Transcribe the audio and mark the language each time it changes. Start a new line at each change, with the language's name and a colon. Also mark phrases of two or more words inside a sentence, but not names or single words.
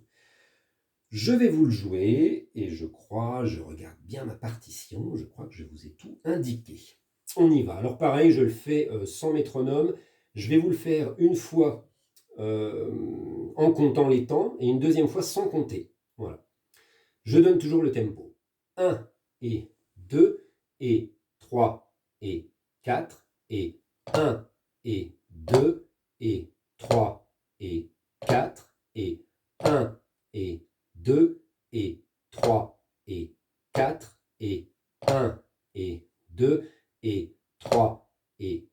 French: Je vais vous le jouer et je regarde bien ma partition, je crois que je vous ai tout indiqué. On y va. Alors pareil, je le fais sans métronome. Je vais vous le faire une fois en comptant les temps et une deuxième fois sans compter. Voilà. Je donne toujours le tempo. 1 et 2 et 3 et 4 et 1 et 2 et 3 et 4 et 1 et 2 et 3 et 4 et 1 et 2 et 3 et